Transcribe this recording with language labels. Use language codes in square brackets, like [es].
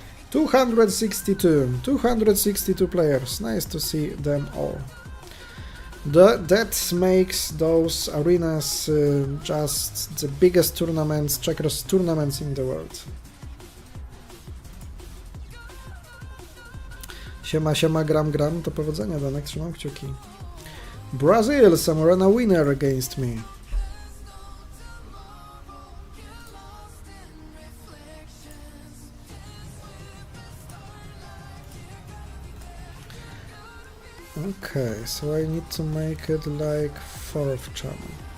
[en] 262 players. Nice to see them all. That makes those arenas just the biggest tournaments, checkers tournaments in the world. [pl] Siema, gram, to powodzenia, Danek, trzymam kciuki. [en] Brazil, some arena winner against me. Okay, so I need to make it like 4th channel.